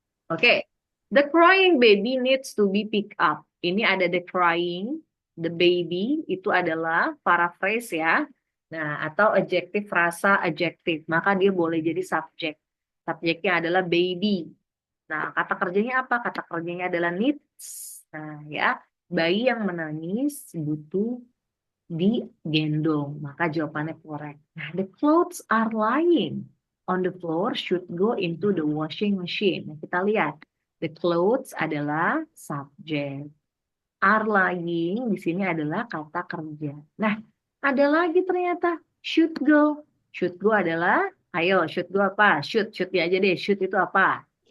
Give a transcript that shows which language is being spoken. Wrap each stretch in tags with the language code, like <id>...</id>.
<en>Oke, the crying baby needs to be picked up.</en> <id>Ini ada the crying, the baby, itu adalah paraphrase ya. Nah, atau adjektif, frasa adjektif. Maka dia boleh jadi subjek. Subjeknya adalah baby. Nah, kata kerjanya apa? Kata kerjanya adalah needs. Nah, ya, bayi yang menangis butuh digendong. Maka jawabannya correct.</id> <en>Nah, the clothes are lying on the floor should go into the washing machine.</en> <id>Nah, kita lihat. The clothes adalah subjek. Are lying di sini adalah kata kerja. Nah, ada lagi ternyata should go. Should go adalah, ayo, should go apa? Should ya aja deh. Should itu apa?</id>